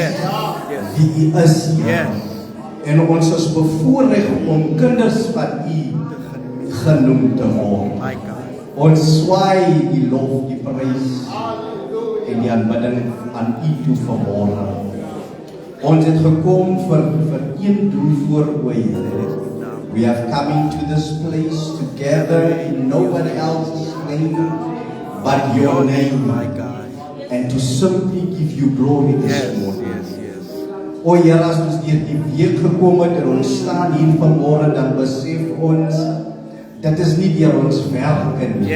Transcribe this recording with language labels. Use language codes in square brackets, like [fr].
[en] Yes. Yes. [af] Wie U is. [en] Yes. [af] En ons is bevoorreg om kinders van U genoem te word. [en] My God. [af] Ons swaai die lof, die prys en die aanbidding aan U toe vanmôre. Ons het gekom vir een doel voor oë. [en] We have come into this place together in nobody else's name but your name, My God. and to simply give you glory this Yes. morning. Yes. Yes. [af] O Here, as ons deur die week gekom het en ons staan hier vanmôre, dan besef ons dit is nie deur ons werke nie.